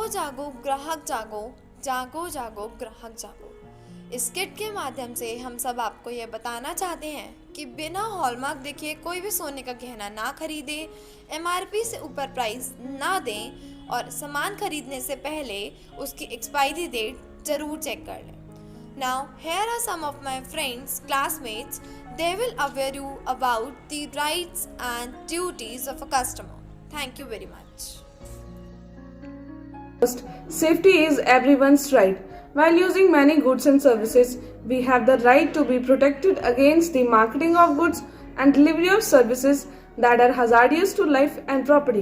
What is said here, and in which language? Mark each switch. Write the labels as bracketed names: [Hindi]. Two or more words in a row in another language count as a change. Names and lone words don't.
[Hindi] जागो ग्राहक जागो, जागो जागो ग्राहक जागो। इस किट के माध्यम से हम सब आपको ये बताना चाहते हैं कि बिना हॉलमार्क देखे कोई भी सोने का गहना ना खरीदे, एमआरपी से ऊपर प्राइस ना दें और सामान खरीदने से पहले उसकी [English] expiry date [Hindi] ज़रूर चेक कर लें। [English] Now, here are some of my friends, classmates. They will aware you about the rights and duties of a customer. Thank you very much. First, safety is everyone's right. While using many goods and services, we have the right to be protected against the marketing of goods and delivery of services that are hazardous to life and property.